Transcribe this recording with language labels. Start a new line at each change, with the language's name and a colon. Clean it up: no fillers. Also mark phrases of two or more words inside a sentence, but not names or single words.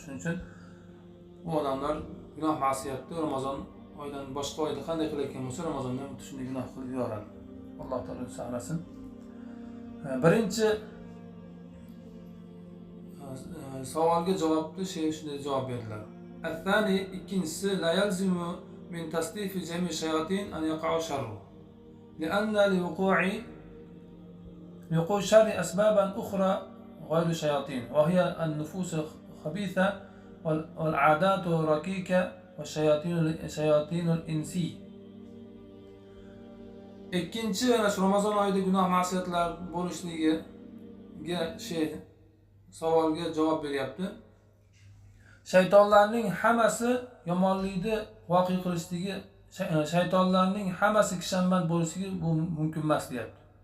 Uzbek: Shuning uchun bu odamlar gunoh ma'siyatni Ramazon oyidan boshqa oyda qanday qilayotgan bo'lsa, Ramazonda ham shunday gunoh qilib yuradi. Alloh taolo saqlasin. Birinchi savolga javobni shunday javob berdilar.
Arabic: الثاني, ikkinchisi لا يلزم من تصفيد جميع الشياطين أن يقع شر. لأن لوقوع الشر أسبابا أخرى غير الشياطين، وهي النفوس الخبيثة والعادات الركيكة والشياطين الإنسي.
Uzbek: Ikkinchi, ana shu Ramazon oyida gunoh ma'siyatlar bo'lishligiga savolga javob beryapti. Shaytonlarning hammasi yomonlikni voqe qilishligi, shaytonlarning hammasi kishanmand bo'lishligi bu mumkin emas deyapti.